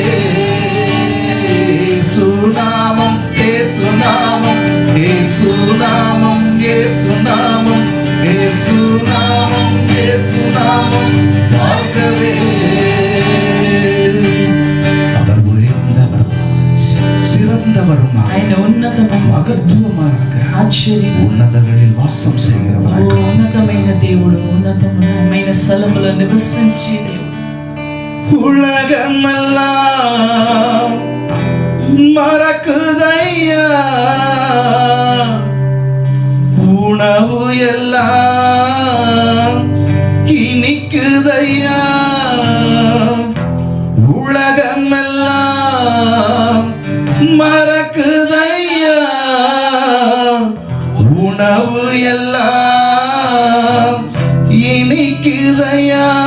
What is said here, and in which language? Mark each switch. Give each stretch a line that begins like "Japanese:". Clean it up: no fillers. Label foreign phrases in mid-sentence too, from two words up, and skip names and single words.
Tamil: இயேசு நாமம், இயேசு நாமம், இயேசு நாமம், இயேசு நாமம், இயேசு நாமம், இயேசு நாமம் வாழ்கவே. அவர் உயர்ந்தவர், சிறந்தவருமாக, மகத்துவமாக,
Telugu: ఉన్నతங்களில் వాసం చేయగలవాడు. ఉన్నతమైన దేవుడు, ఉన్నతమైన స్థలములో నివసించే దేవుడు.
Tamil: உலகமெல்லாம் மறக்குதையா, உணவு எல்லாம் இனிக்குதையா. உலகமெல்லாம் மறக்குதையா, உணவு எல்லாம் இனிக்குதையா.